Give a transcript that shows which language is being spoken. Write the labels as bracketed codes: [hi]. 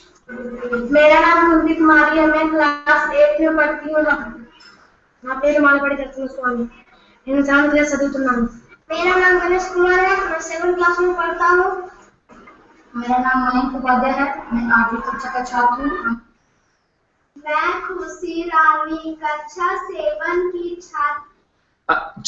[hi] मेरा नाम कुलदीप कुमारी है। मैं क्लास 8 में पढ़ती हूँ। [te] నా పేరు మాలపడి దర్శనస్వామి। నేను 7th क्लास చదువుతున్నాను। [hi] मेरा नाम गणेश कुमार है। मैं 7th क्लास में पढ़ता हूँ। मेरा नाम मयंक उपाध्याय है। मैं 8वीं कक्षा का छात्र हूँ। मैं खुशी रानी कक्षा 7 की छात्र।